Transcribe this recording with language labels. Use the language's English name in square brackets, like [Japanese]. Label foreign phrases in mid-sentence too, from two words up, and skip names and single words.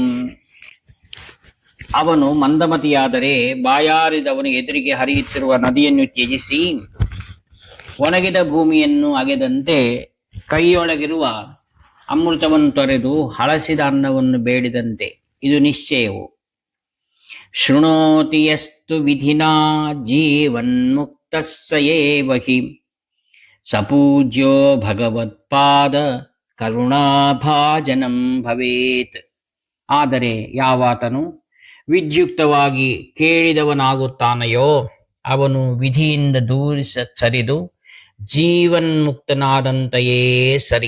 [Kannada] ಅವನು ಮಂದಮತಿಯಾದರೆ ಬಾಯಾರಿದವನು ಎದುರಿಗೆ ಹರಿಯುತ್ತಿರುವ ನದಿಯನ್ನು ತ್ಯಜಿಸಿ ಒಣಗಿದ ಭೂಮಿಯನ್ನು ಅಗೆದಂತೆ ಕೈಯೊಳಗಿರುವ ಅಮೃತವನ್ನು ತೊರೆದು ಹಳಸಿದ ಅನ್ನವನ್ನು ಬೇಡಿದಂತೆ. ಇದು ನಿಶ್ಚಯವು. [Sanskrit] ಶೃಣೋತಿ ಯಸ್ತು ವಿಧಿನಾ ಜೀವನ್ಮುಕ್ತಃ ಸ ಏವ ಹಿ ಸಪೂಜ್ಯೋ ಭಗವತ್ಪಾದ ಕರುಣಾಭಾಜನಂ ಭವೇತ್. [Kannada] ಆದರೆ ಯಾವಾತನು ವಿದ್ಯುಕ್ತವಾಗಿ ಕೇಳಿದವನಾಗುತ್ತಾನೆಯೋ ಅವನು ವಿಧಿಯಿಂದ ಸರಿದು ಜೀವನ್ಮುಕ್ತನಾದಂತೆಯೇ ಸರಿ.